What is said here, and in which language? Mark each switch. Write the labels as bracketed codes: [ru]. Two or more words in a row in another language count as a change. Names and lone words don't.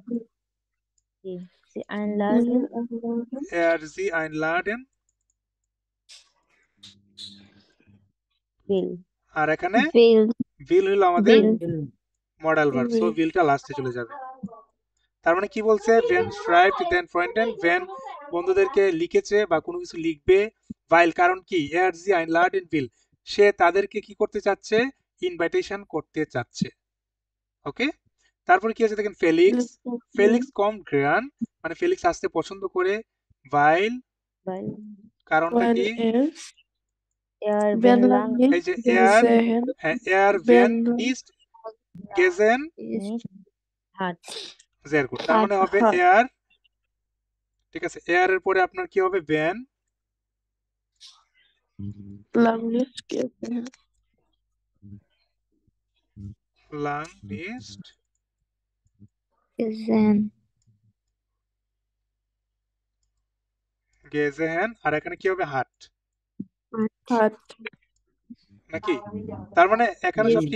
[de] sie einladen er sie einladen, will [bn] আর এখানে [de] will [bn] উইল হলো আমাদের [de] will [en] modal verb, [bn] সো উইলটা লাস্টে চলে যাবে। তার মানে কি বলছে, ভেন [de] schreibt den Freunden, [bn] ভেন বন্ধুদেরকে লিখেছে বা কোনো কিছু লিখবে, ভাইল কারণ কি, [de] er sie einladen will, [bn] সে তাদেরকে কি করতে চাচ্ছে, ইনভাইটেশন করতে চাচ্ছে। ওকে, তারপরে কি আছে দেখেন, ফেলিক্স, [de] Felix kommt gern, [bn] মানে ফেলিক্স আসতে পছন্দ করে, ভাইল [de] weil [bn] কারণটা [de] Weil [bn] কি, [de] er wenn wenn er lang [bn] এই যে [de] nicht [bn] এয়ার, [de] gesehen [bn] হ্যাঁ [de] er wenn wenn nicht gesehen ist nicht hat sehr gut, [bn] তার মানে হবে [de] hat [bn] এয়ার, ঠিক আছে, এয়ার এর পরে আপনার কি হবে, ভেন [de] lang nicht gesehen. lang nicht gesehen [bn] গেজেন, আর এখানে কি হবে, হাট [de] Hat [bn] নাকি। তার মানে এখানে সবচেয়ে